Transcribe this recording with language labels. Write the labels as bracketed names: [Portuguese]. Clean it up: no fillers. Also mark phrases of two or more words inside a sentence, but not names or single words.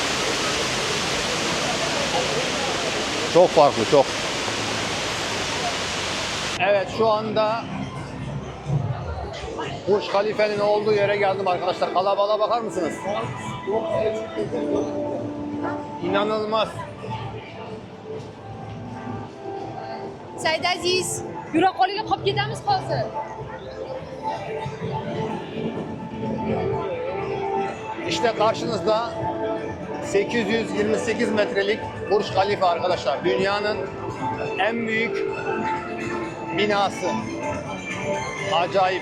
[Turkish] Çok farklı, çok. Evet, şu anda Burj Khalifa'nın olduğu yere geldim arkadaşlar. Kalabalığa bakar mısınız? İnanılmaz. [Uzbek] Said Aziz, yura qolinglar qolib ketamiz hozir. [Turkish] İşte karşınızda 828 metrelik Burj Khalifa arkadaşlar. Dünyanın en büyük binası. Acayip.